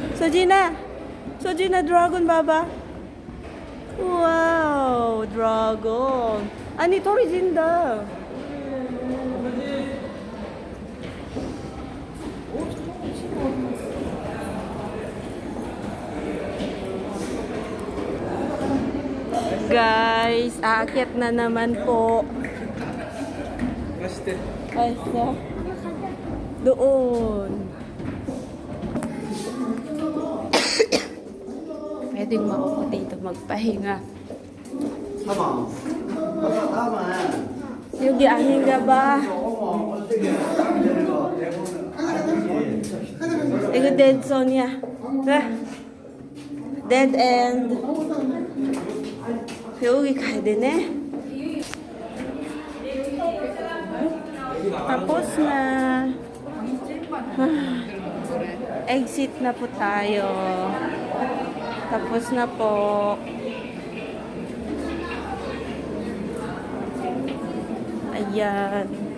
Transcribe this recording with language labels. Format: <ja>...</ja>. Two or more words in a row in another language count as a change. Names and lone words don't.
<en>Sojina! Sojina, dragon baba. Wow, dragon.</en> <ko>아니, 떨어진다.</ko> <tl>Guys, aakyat na naman po. Ay, so, doon. Pwedeng maupo dito magpahinga.</tl> <ko>여기 아닌가 봐. 이거</ko> <en>dead zone</en> <ko>이야.</ko> <en>Dead end.</en> <ko>여기 가야 되네.</ko> <tl>Tapos na. Exit na po tayo. Tapos na po. Ayan.</tl>